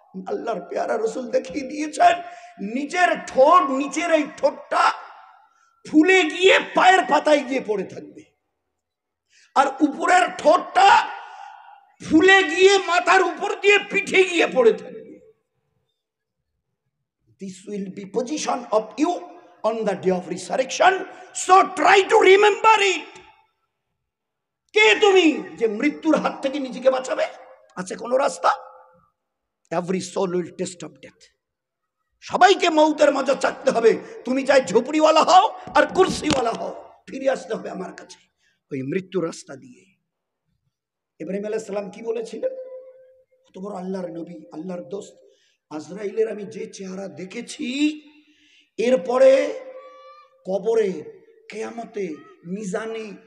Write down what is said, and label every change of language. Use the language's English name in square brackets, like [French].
[Bangla] আল্লাহর পেয়ারা রাসূল দেখিয়ে দিয়েছেন, নিজের ঠোঁট, নিচের এই ঠোঁটটা ফুলে গিয়ে পায়ের পাতায় গিয়ে পড়ে থাকবে, আর উপরের ঠোঁটটা ফুলে গিয়ে মাথার উপর দিয়ে পিঠে গিয়ে পড়ে থাকবে। [English] This will be position of you on the day of resurrection, so try to remember it. [Bangla] কে তুমি যে মৃত্যুর হাত থেকে নিজেকে বাঁচাবে? আছে কোন রাস্তা? [English] Every soul will taste of death. [Bangla] সবাইকে মৌতের মজা চাকতে হবে। তুমি চাই ঝুপড়িওয়ালা হও আর কুরসিওয়ালা হও, ফিরে আসতে হবে আমার কাছে ওই মৃত্যুর রাস্তা দিয়ে। ইব্রাহিম আলাইহিস সালাম কি বলেছিলেন? কত বড় আল্লাহর নবী, আল্লাহর দোস্ত। আজরাইলের আমি যে চেহারা দেখেছি, এরপরে কবরে, কিয়ামতে, মিজানে